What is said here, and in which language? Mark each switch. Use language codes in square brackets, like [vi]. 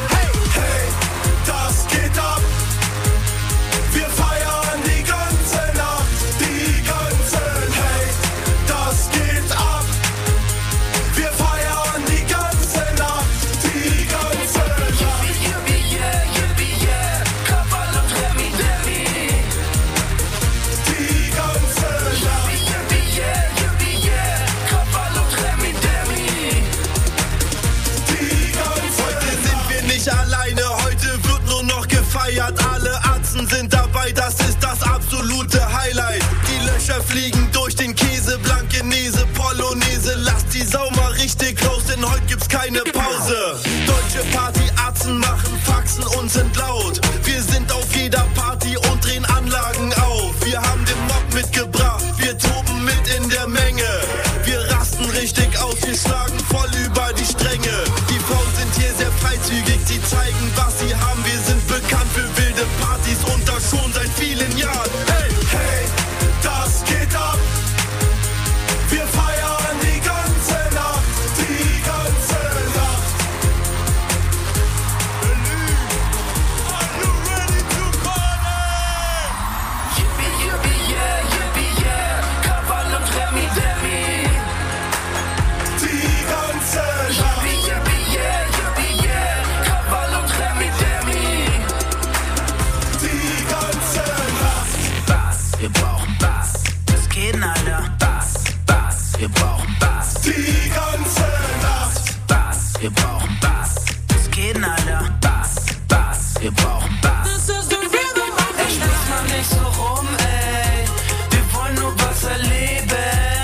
[de] Hey, hey, das geht ab. Wir feiern die ganze Nacht, die ganze. Hey, das geht ab. Wir feiern die ganze Nacht, die ganze Nacht. Yippie, yippie, yeah, yippie, yeah. Kapal und Remi, Demi. Die ganze Nacht. Yippie, yippie, yeah, yippie, yeah. Kapal und Remi, Demi. Die ganze Heute Nacht. Sind wir nicht alleine, heute wird nur noch gefeiert. Sind dabei, das ist das absolute Highlight. Die Löcher fliegen durch den Käse, blanke Nese, Polonaise. Lass die Sau mal richtig los, denn heute gibt's keine Pause. Deutsche Partyarzen machen Faxen und sind laut. Wir sind auf jeder Party und drehen Anlagen auf. Wir haben den Mob mitgebracht, wir toben mit in der Menge. Wir rasten richtig aus, wir schlagen voll über die Stränge. Die Frauen sind hier sehr freizügig, sie zeigen, was sie haben. Wir sind bekannt für wilde Partys und das schon seit vielen Jahren. Hey, hey, das geht ab. Wir feiern die ganze Nacht, die ganze Nacht. [en] Berlin, are you ready to party? Yippie, yippie, yeah, yippie, yeah. [de] Kapal und Remi, Demi. Die ganze Nacht. Yippie, yippie, yeah, yippie, yeah. Kapal und Remi, Demi. Wir brauchen Bass, das geht, Alter. Bass, Bass, wir brauchen Bass, die ganze Nacht. Bass, wir brauchen Bass, das geht, Alter. Bass, Bass, wir brauchen Bass. [en] This is the rhythm of the night. [de] Ey, sprich mal nicht so rum, ey. Wir wollen nur was erleben.